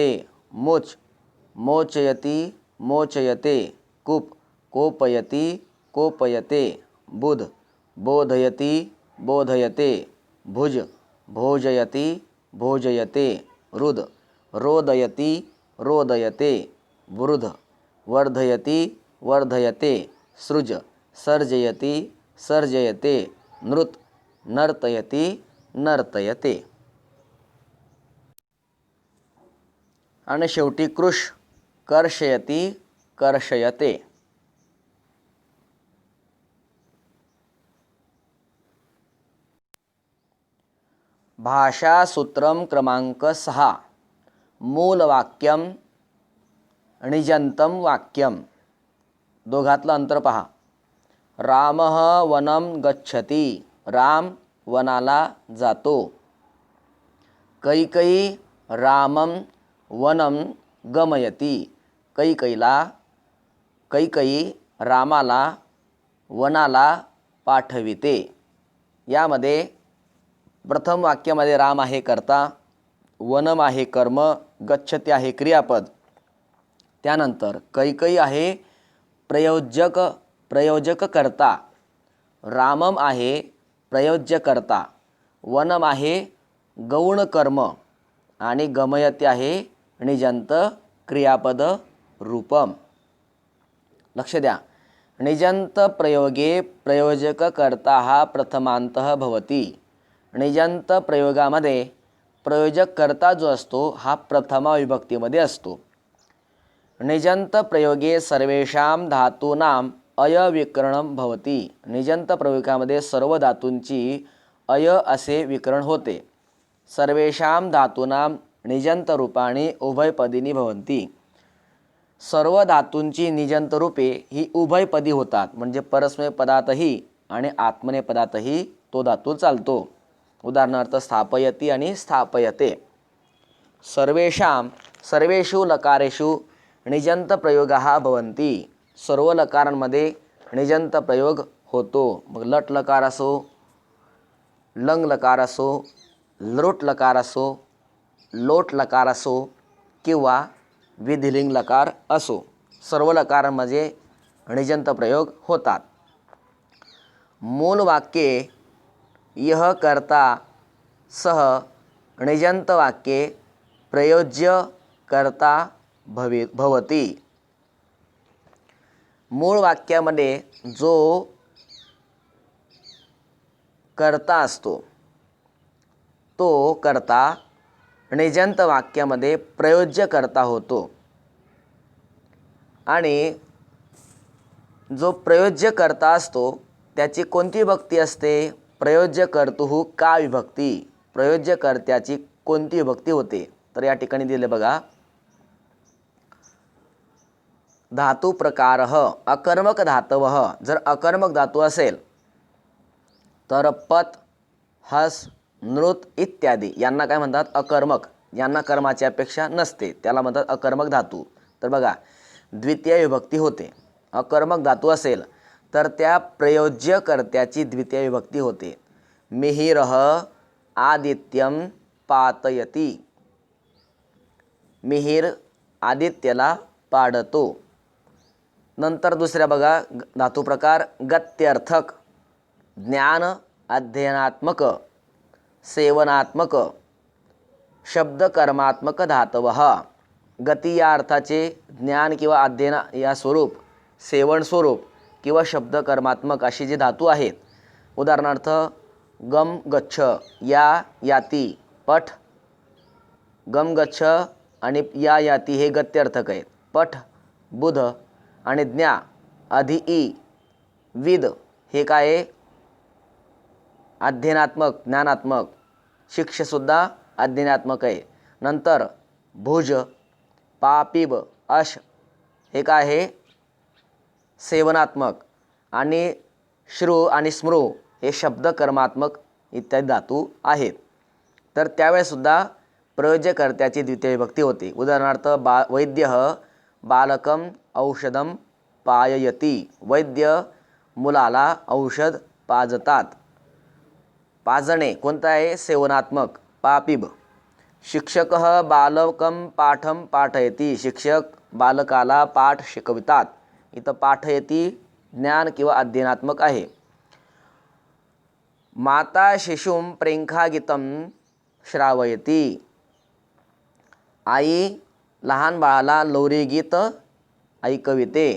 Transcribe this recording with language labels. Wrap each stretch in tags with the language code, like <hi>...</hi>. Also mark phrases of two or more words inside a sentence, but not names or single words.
<sa>मुच मोचयति मोचयते, कुप कोपयति कोपयते, बुध बोधयति बोधयते, भुज भोजयति भोजयते, रुद रोदयति रोदयते, वृद्ध वर्धयति वर्धयते, सृज सर्जयति सर्जयते, नृत नर्तयति नर्तयते.</sa> <mr>आणि शेवटी</mr> <sa>कृश कर्षयति कर्षयते. भाषासूत्रम क्रमांक 6. मूलवाक्यम निजंतम वाक्यम.</sa> <mr>दोघातलं अंतर पहा.</mr> <sa>रामः वनं गच्छति,</sa> <mr>राम वनाला जातो.</mr> <sa>कैकेयी रामं वनं गमयति,</sa> <mr>कैकेयी रामाला वनाला पाठविते. यामध्ये प्रथम वाक्यामध्ये राम आहे कर्ता, वनम आहे कर्म, गच्छति आहे क्रियापद. त्यानंतर कैकेयी आहे प्रयोजक कर्ता, रामम आहे प्रयोज्य कर्ता, वनम आहे गौण कर्म आणि गमयति आहे निजंत क्रियापद रूपम. लक्ष द्या.</mr> <sa>निजंत प्रयोगे प्रयोजक कर्ता हा प्रथमांतः भवति.</sa> <mr>निजंत प्रयोगामध्ये प्रयोजक कर्ता जो असतो हा प्रथमा विभक्तीमध्ये असतो.</mr> <sa>निजंत प्रयोगे सर्वेषां धातूनां अयविकरणं भवति.</sa> <mr>निजंत प्रयोगामध्ये सर्व धातूंची अय असे विकरण होते.</mr> <sa>सर्वेषां धातूनां निजंत रूपाणी उभयपदिनी भवन्ति.</sa> <mr>सर्व धातूंची निजंत रूपे ही उभयपदी होतात, म्हणजे परस्मैपदातही आणि आत्मनेपदातही तो धातू चालतो. उदाहरणार्थ स्थापयति आणि स्थापयते.</mr> <sa>सर्वेषु लकारेषु निजंत प्रयोगाः भवन्ति.</sa> <mr>सर्व लकारांमध्ये निजंत प्रयोग होतो. मग लट लकार असो, लंग लकार असो, लृट लकार असो, लोट लकार असो किंवा विधिलिंग लकार असो, सर्व लकारांमध्ये निजंत प्रयोग होतात.</mr> <sa>मूल वाक्ये यह कर्ता सह निजंत वाक्ये प्रयोज्य कर्ता भवति.</sa> <mr>मूळ वाक्यामध्ये जो कर्ता असतो तो कर्ता निजंत वाक्यामध्ये प्रयोज्य कर्ता होतो. आणि जो प्रयोज्य कर्ता असतो त्याची कोणती विभक्ती असते?</mr> <sa>प्रयोज्य कर्तुः का विभक्ती.</sa> <mr>प्रयोज्य कर्त्याची कोणती विभक्ती होते? तर या ठिकाणी दिले बघा.</mr> <sa>धातु प्रकारः अकर्मक धातवः.</sa> <mr>जर अकर्मक धातू असेल तर पत, हस, नृत इत्यादी यांना काय म्हणतात? अकर्मक. यांना कर्माची अपेक्षा नसते त्याला म्हणतात अकर्मक धातू. तर बघा द्वितीय विभक्ती होते. अकर्मक धातू असेल तर त्या प्रयोज्य कर्त्याची द्वितीय विभक्ती होते.</mr> <sa>मिहिरः आदित्यम पातयति.</sa> <mr>मिहिर आदित्यला पाडतो. नंतर दुसऱ्या बघा धातू प्रकार गत्यर्थक, ज्ञान अध्ययनात्मक, सेवनात्मक, शब्दकर्मात्मक धातवः. गती या अर्थाचे ज्ञान किंवा अध्ययन या स्वरूप, सेवन स्वरूप किंवा शब्द कर्मात्मक अशी जी धातू आहेत, उदाहरणार्थ गम गच्छ, या याती, पठ, गम गच्छ आणि या याती हे गत्यर्थक आहेत. पठ बुध आणि ज्ञा अधि ई विद हे काय आहे, अध्ययनात्मक ज्ञानात्मक. शिक्षसुद्धा अध्ययनात्मक आहे. नंतर भुज पापिब अश हे काय आहे, सेवनात्मक. आणि श्रु आणि स्मृ हे शब्द कर्मात्मक इत्यादी धातू आहेत. तर त्यावेळेसुद्धा प्रयोज्यकर्त्याची द्वितीय विभक्ती होते.</mr> <sa>उदाहरणार्थ वैद्य बालकम औषधम पाययती,</sa> <mr>वैद्य मुलाला औषध पाजतात. पाजणे कोणतं आहे, सेवनात्मक.</mr> <sa>पापिब शिक्षक बालकम पाठम पाठयती,</sa> <mr>शिक्षक बालकाला पाठ शिकवितात. इथं पाठयती ज्ञान किंवा अध्ययनात्मक आहे.</mr> <sa>माता शिशुम प्रेंखागीतम श्रावयती,</sa> <mr>आई लहान बाळाला लोरी गीत ऐकविते.</mr>